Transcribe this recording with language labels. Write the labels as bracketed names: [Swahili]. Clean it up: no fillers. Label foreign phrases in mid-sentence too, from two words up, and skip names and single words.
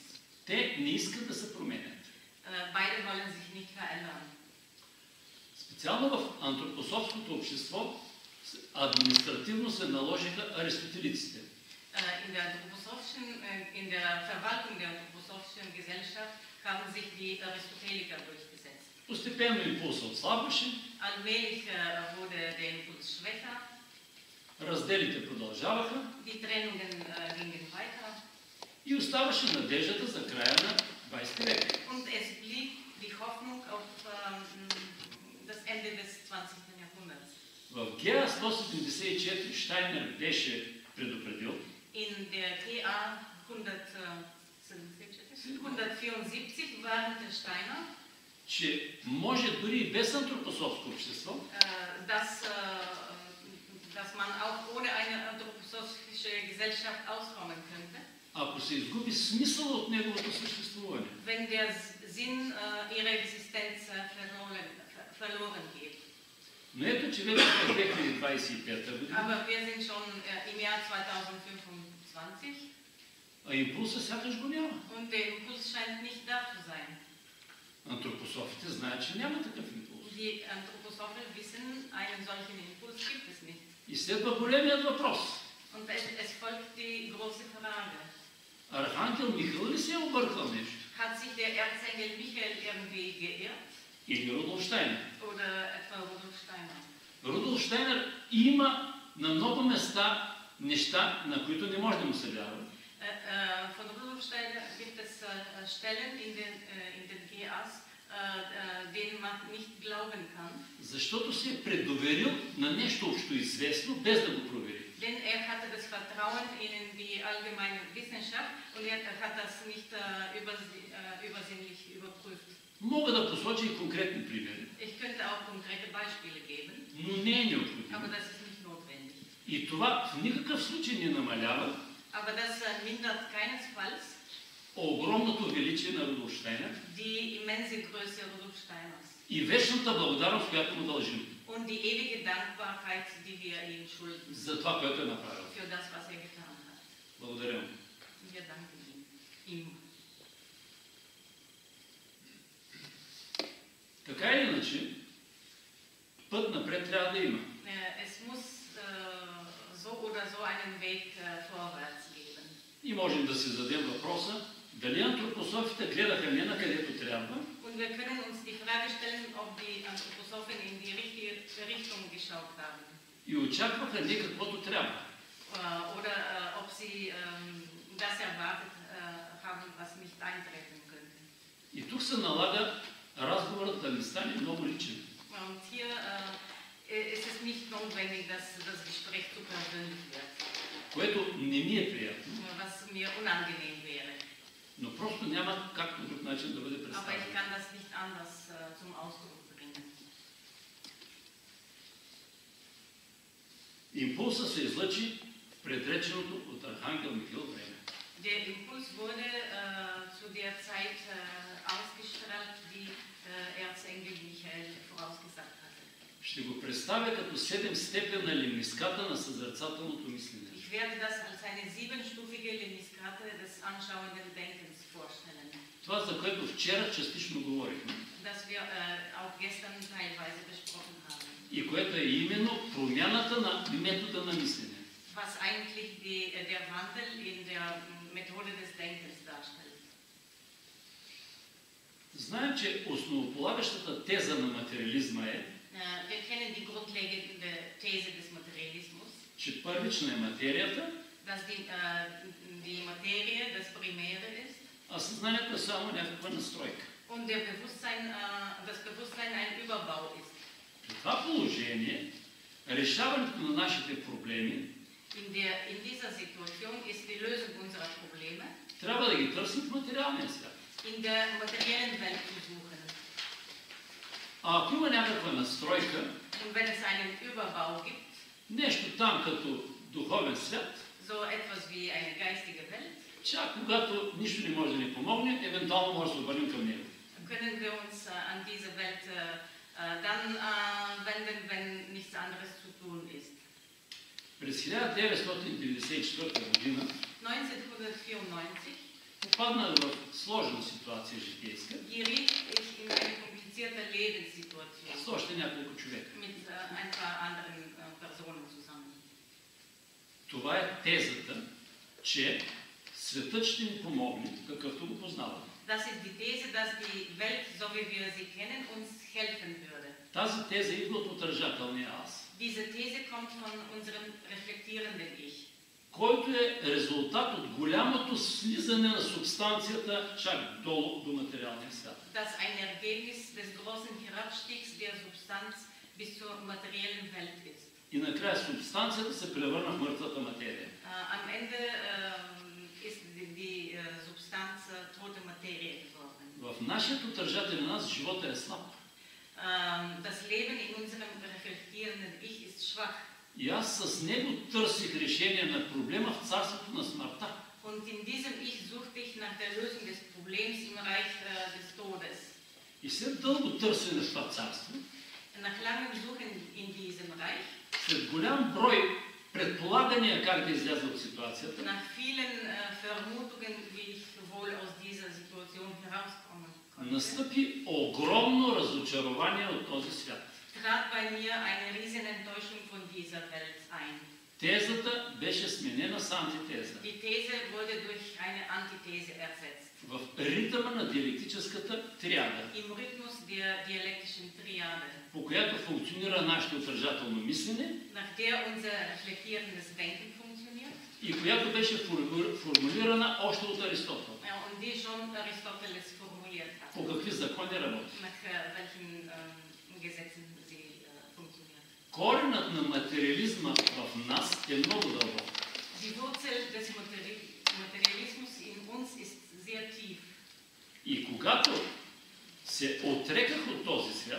[Bulgarian] Те не искат да се променят. [German] Beide wollen sich nicht verändern. [Bulgarian] Специално в антропософското общество административно се наложиха аристотелиците. [German] In der Verwaltung der anthroposophischen Gesellschaft haben sich die Aristoteliker durchgesetzt. [Bulgarian] Постепенно импулсът отслабваше, [German] Allmählich wurde der Impuls schwächer, [Bulgarian] разделите продължаваха [German] die Trennungen gingen weiter [Bulgarian] и оставаше надеждата за края на 20 век. [German] und es blieb die Hoffnung auf das Ende des 20. Jahrhunderts. [Bulgarian] В ГА 174 Штайнер беше предупредил, [German] In der GA 174 warnte Steiner, [Bulgarian] че може дори и без антропософско общество [German] dass man auch ohne eine anthroposophische Gesellschaft auskommen könnte, [Bulgarian] ако се изгуби смисъл от неговото съществуване. [German] wenn der Sinn ihrer Existenz verloren geht. [Bulgarian] Но ето, че вече през 2025 година, [German] Aber wir sind schon im Jahr 2025 [Bulgarian] а импулса сякаш го няма. [German] und der Impuls scheint nicht da zu sein. [Bulgarian] Антропософите знаят, че няма такъв импулс. [German] Die Anthroposophen wissen, einen solchen Impuls gibt es nicht. [Bulgarian] И следва големият въпрос. [German] Und es folgt die große Frage. [Bulgarian] Архангел Михаил ли се е объркал нещо? [German] Hat sich der Erzengel Michael irgendwie geirrt? [Bulgarian] Или Рудолф Штайнер? [German] Oder etwa Rudolf Steiner? [Bulgarian] Рудолф Штайнер има на много места неща, на които не може да му се вярва. [German] Von Rudolf Steiner gibt es Stellen in den GAs, denen man nicht glauben kann. [Bulgarian] Защото се е предоверил на нещо общоизвестно, без да го провери. [German] Denn hatte das Vertrauen in die allgemeine Wissenschaft und hat das nicht übersinnlich überprüft. [Bulgarian] Мога да посоча и конкретни примери. [German] Ich könnte auch konkrete Beispiele geben, [Bulgarian] Но не е необходимо. [German] aber das ist nicht notwendig. [Bulgarian] И това в никакъв случай не намалява [German] Aber das mindert keinesfalls [Bulgarian] огромното величие на Рудолф Штайнер [German] die immense Größe Rudolf Steiners [Bulgarian] и вечната благодарност, която му дължим [German] und die ewige Dankbarkeit, die wir ihm schulden [Bulgarian] за това, което е направил. [German] für das, was getan hat. [Bulgarian] Благодаря му. [German] Wir danken ihm. [Bulgarian] Така или иначе, път напред трябва да има. [German] Es muss so oder so einen Weg vorwärts geben. [Bulgarian] И можем да си зададем въпроса, дали антропософите гледаха не на където трябва, [German] Und wir können uns die Frage stellen, ob die Anthroposophen in die richtige Richtung geschaut haben. [Bulgarian] и очакваха не каквото трябва. [German] Oder ob sie das erwartet haben, was nicht eintreten könnte. [Bulgarian] И тук се налага разговорът да не стане много личен. [German] Und hier ist es nicht notwendig, dass das Gespräch zu persönlich wird, [Bulgarian] Което не ми е приятно, [German] was mir unangenehm wäre. [Bulgarian] но просто няма как по друг начин да бъде [German] Aber ich [Bulgarian] представено. [German] kann das nicht anders zum Ausdruck bringen. [Bulgarian] Импулсът се излъчи в предреченото от Архангел Михаил време. [German] Der Impuls wurde zu der Zeit ausgestrahlt, die Erzengel Michael vorausgesagt hatte. [Bulgarian] Ще го представя като 7-степенна лимниската на съзерцателното мислене. [German] Ich werde das als eine 7-stufige Lemniskate des anschauenden Denkens vorstellen, [Bulgarian] Това, за което вчера частично говорихме. [German] das wir auch gestern teilweise besprochen haben. [Bulgarian] И което е именно промяната на метода на мислене. [German] Was eigentlich der Wandel in der Methode des Denkens darstellt. [Bulgarian] Знаем, че основополагащата теза на материализма е, [German] Wir kennen die grundlegende These des Materialismus, [Bulgarian] че първична е материята, [German] dass die Materie das Primäre ist [Bulgarian] а съзнанието е само някаква настройка. [German] und das Bewusstsein ein Überbau ist. [Bulgarian] При това положение, решаването на нашите проблеми [German] In dieser Situation ist die Lösung unserer Probleme [Bulgarian] трябва да ги търсим в материалния свят. [German] in der materiellen Welt zu suchen. [Bulgarian] А ако има някаква настройка, [German] Und wenn es einen Überbau gibt, [Bulgarian] нещо там като духовен свят, [German] so etwas wie eine geistige Welt, [Bulgarian] чак когато нищо не може да ни помогне, евентуално може да се обърнем към него. [German] können wir uns an diese Welt dann wenden, wenn nichts anderes zu tun ist. [Bulgarian] През 1994 година [German] 1994 [Bulgarian] попаднах в сложна ситуация житейска [German] geriet ich in eine komplizierte Lebenssituation [Bulgarian] с още няколко човека. [German] mit ein paar anderen Personen zusammen. [Bulgarian] Това е тезата, че светът ще ни помогне, какъвто го познаваме. [German] Das ist die These, dass die Welt, so wie wir sie kennen, uns helfen würde. [Bulgarian] Тази теза идва от отражателния аз, [German] Diese These kommt von unserem reflektierenden Ich, [Bulgarian] който е резултат от голямото слизане на субстанцията чак долу до материалния свят. [German] das ein Ergebnis des großen Herabstiegs der Substanz bis zur materiellen Welt ist. [Bulgarian] И накрая субстанцията се превърна в мъртвата материя. [German] Am Ende ist die Substanz tote Materie geworden. [Bulgarian] В нашия отражателен аз живота е слаб. [German] Das Leben in unserem reflektierenden Ich ist schwach. [Bulgarian] И аз с него търсих решение на проблема в царството на смъртта. [German] Und in diesem Ich suchte ich nach der Lösung des Problems im Reich des Todes. [Bulgarian] И след дълго търсене в това царство, [German] Nach langem Suchen in diesem Reich, [Bulgarian] след голям брой предполагания как да изляза от ситуацията, [German] nach vielen Vermutungen, wie ich wohl aus dieser Situation herauskommen konnte, [Bulgarian] настъпи огромно разочарование от този свят. [German] trat bei mir eine riesen Enttäuschung von dieser Welt ein. [Bulgarian] Тезата беше сменена с антитеза. [German] Die These wurde durch eine Antithese ersetzt. [Bulgarian] В ритъма на диалектическата триада, [German] Im Rhythmus der dialektischen Triade, [Bulgarian] по която функционира нашето отражателно мислене [German] nach der unser reflektierendes Denken funktioniert [Bulgarian] и която беше формулирана още от Аристотел. [German] und die schon Aristoteles formuliert hat. [Bulgarian] По какви закони не работи. [German] nach welchen Gesetzen sie funktionieren. [Bulgarian] Коренът на материализма в нас е много дълбок. [German] Die Wurzel des Materialismus in uns ist sehr tief. [Bulgarian] И когато се отреках от този свят,